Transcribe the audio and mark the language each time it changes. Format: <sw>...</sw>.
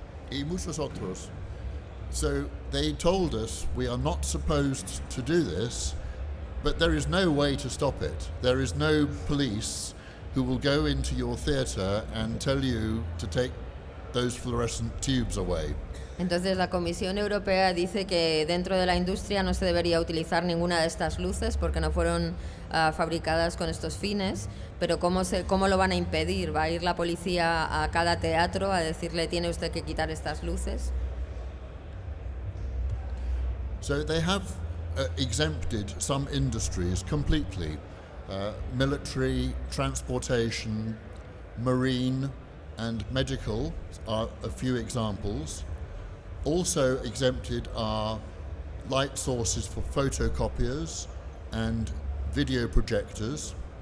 <es>Y muchos otros.</es> <en>So they told us we are not supposed to do this, but there is no way to stop it. There is no police who will go into your theatre and tell you to take those fluorescent tubes away.</en> <es>Entonces la Comisión Europea dice que dentro de la industria no se debería utilizar ninguna de estas luces porque no fueron fabricadas con estos fines, pero ¿cómo lo van a impedir? ¿Va a ir la policía a cada teatro a decirle tiene usted que quitar estas luces?</es> <en>So they have exempted some industries completely. Military, transportation, marine and medical are a few examples. Also exempted are light sources for photocopiers and video projectors.</en>